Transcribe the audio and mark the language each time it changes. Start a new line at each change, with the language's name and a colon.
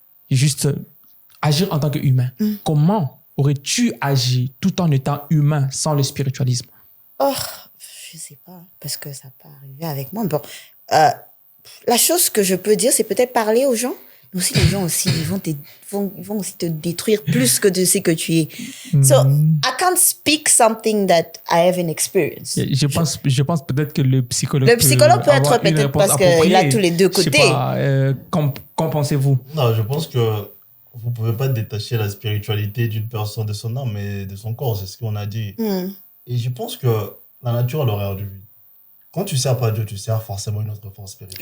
French: Juste agir en tant qu'humain. Comment aurais-tu agi tout en étant humain sans le spiritualisme? Oh, je sais pas, parce que ça n'a pas arrivé avec moi. Bon, la chose que je peux dire, c'est peut-être parler aux gens. Mais aussi, les gens aussi, ils vont aussi te détruire plus que de ce que tu es.
English: So, I can't speak something that I haven't experienced.
French: Je pense peut-être que le psychologue peut être peut-être parce qu'il a tous les deux côtés. Je sais pas, qu'en pensez-vous? Non, je pense que vous ne pouvez pas détacher la spiritualité d'une personne de son âme et de son corps, c'est ce qu'on a dit. Et je pense que la nature a l'horaire du vide. Quand tu ne sers pas Dieu, tu sers forcément une autre force spirituelle.